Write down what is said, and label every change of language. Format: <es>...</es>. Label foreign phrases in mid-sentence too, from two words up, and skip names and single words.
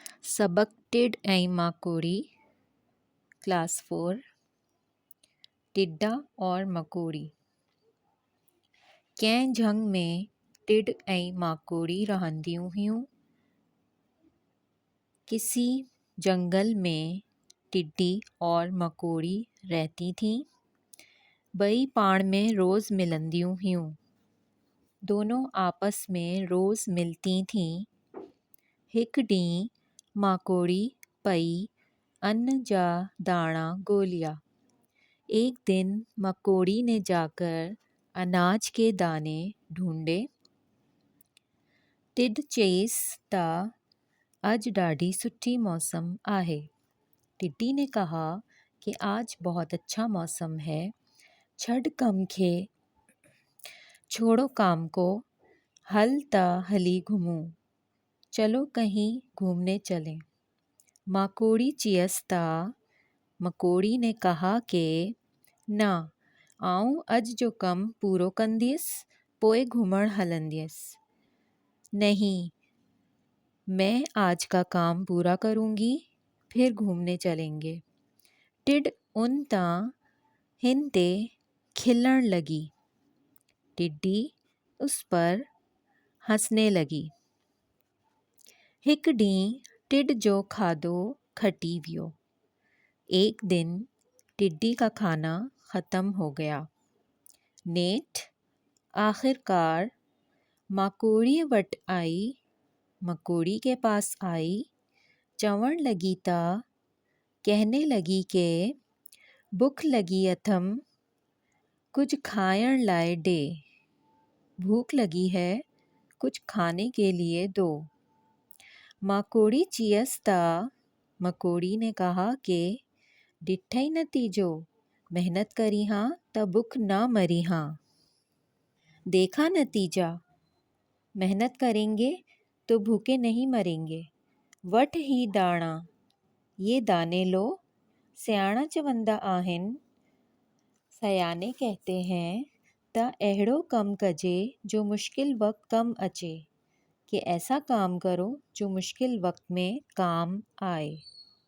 <sd>सबक टिड ऐं माकोड़ी क्लास 4</sd> <hi>टिड्डा और मकोड़ी।</hi> <sd>कंहिं झंग में टिड ऐं माकोड़ी रहंदियूं हुयूं।</sd> <hi>किसी जंगल में टिड्डी और मकोड़ी रहती थीं।</hi> <sd>ॿई पाण में रोज़ मिलंदियूं हुयूं।</sd> <hi>दोनों आपस में रोज़ मिलती थीं।</hi> <sd>हिक ॾींहुं माकोड़ी पई अन्न जा दाणा ॻोल्हिया।</sd> <hi>एक दिन मकोड़ी ने जाकर अनाज के दाने ढूंढे।</hi> <sd>टिड चयईसि त आज ॾाढी सुठी मौसम आहे।</sd> <hi>टिड्डी ने कहा कि आज बहुत अच्छा मौसम है।</hi> <sd>छड़ कम खे</sd> <hi>छोड़ो काम को,</hi> <sd>हल त हली घुमूं।</sd> <hi>चलो कहीं घूमने चलें।</hi> <sd>माकोड़ी चयसि त</sd> <hi>मकोड़ी ने कहा कि</hi> <sd>न, आऊं अॼु जो कमु पूरो कंदीअसि, पोइ घुमण हलंदीअसि।</sd> <hi>नहीं, मैं आज का काम पूरा करूंगी, फिर घूमने चलेंगे।</hi> <sd>टिड उन तां हिन ते खिलण लगी।</sd> <hi>टिड्डी उस पर हंसने लगी।</hi> <sd>हिक ॾींहुं टिड जो खाधो खटी वियो।</sd> <hi>एक दिन टिड्डी का खाना ख़त्म हो गया।</hi> <sd>नेठ आखिरकार माकोड़ी वटि आई।</sd> <hi>मकोड़ी के पास आई,</hi> <sd>चवण लगी त</sd> <hi>कहने लगी कि</hi> <sd>भुख लगी अथम, कुछ खायण लाए दे।</sd> <hi>भूख लगी है, कुछ खाने के लिए दो।</hi> <sd>माकोड़ी चयसि त</sd> <hi>मकोड़ी ने कहा कि</hi> <sd>ॾिठई नतीजो, मेहनत करी हाँ त भुख न मरी हाँ।</sd> <hi>देखा नतीजा, मेहनत करेंगे तो भूखे नहीं मरेंगे।</hi> <sd>वठ ही दाणा,</sd> <hi>ये दाने लो।</hi> <sd>सियाणा चवंदा आहिनि,</sd> <hi>सयाने कहते हैं</hi> <sd>त अहिड़ो कम कजे जो मुश्किल वक्त कम अचे,</sd> <hi>कि ऐसा काम करो जो मुश्किल वक्त में काम आए।</hi>